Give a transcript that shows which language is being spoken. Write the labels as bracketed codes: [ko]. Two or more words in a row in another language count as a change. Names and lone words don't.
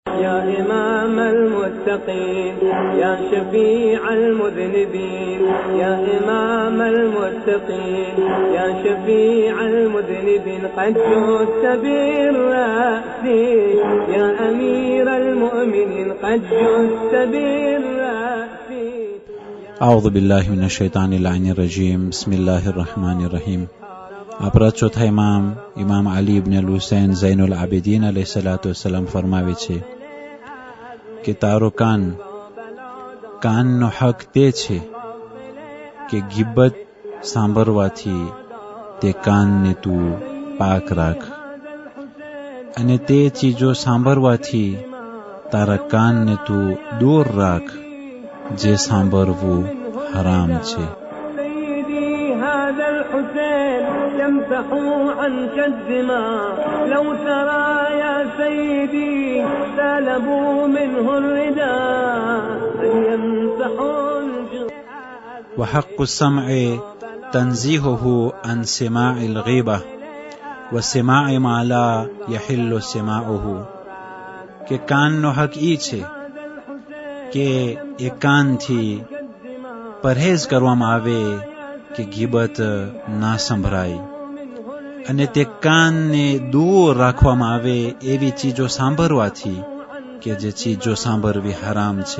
[ar] يا إمام المتقين يا شفيع المذنبين يا إمام المتقين يا شفيع المذنبين قد جئت بالرأس يا أمير المؤمنين قد جئت بالرأس. أعوذ بالله من الشيطان اللعين الرجيم. بسم الله الرحمن الرحيم. [gu] આપણા ચોથા ઇમામ અલી ઇબ્ન અલ હુસૈન ઝૈનુલ આબિદીન [ar] عليه الصلاة والسلام [gu] ફરમાવે છે કે તારો કાનનો હક તે છે કે ગિબત સાંભળવાથી તે કાનને તું પાક રાખ અને તે ચીજો સાંભળવાથી તારા કાનને તું દૂર રાખ જે સાંભળવું હરામ છે. [ar] يمسحوا عنك الدماء لو ترى يا سيدي سلبوا منه الرداء يمسحوا. وحق السمع تنزيهه عن سماع الغيبة وسماع ما لا يحل سماعه. [gu] કે કાનનો હક ઈ છે કે એ કાનથી પરહેજ કરવામાં આવે કે ગીબત ના સંભળાય અને તે કાનને દૂર રાખવામાં આવે એવી ચીજો સાંભળવાથી કે જે ચીજો સાંભળવી હરામ છે.